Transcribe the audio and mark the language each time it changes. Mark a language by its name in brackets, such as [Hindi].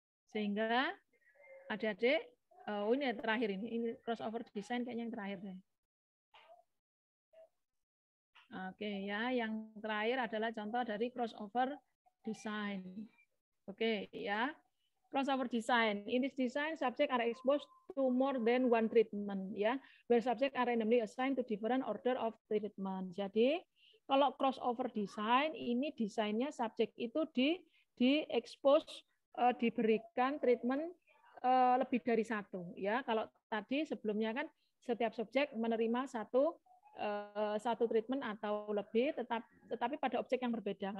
[Indonesian] Sehingga adik-adik, ini terakhir ini crossover design kayaknya yang terakhir deh. Oke ya, yang terakhir adalah contoh dari crossover design. Oke ya. Crossover design. [English] In this design, subjects are exposed to more than one treatment, ya, where subjects are randomly assigned to different order of treatment. [Indonesian] Jadi, kalau crossover design, ini desainnya subjek itu di-expose, diberikan treatment lebih dari satu, ya. Kalau tadi sebelumnya kan setiap subjek menerima satu treatment atau lebih, tetapi pada objek yang berbeda.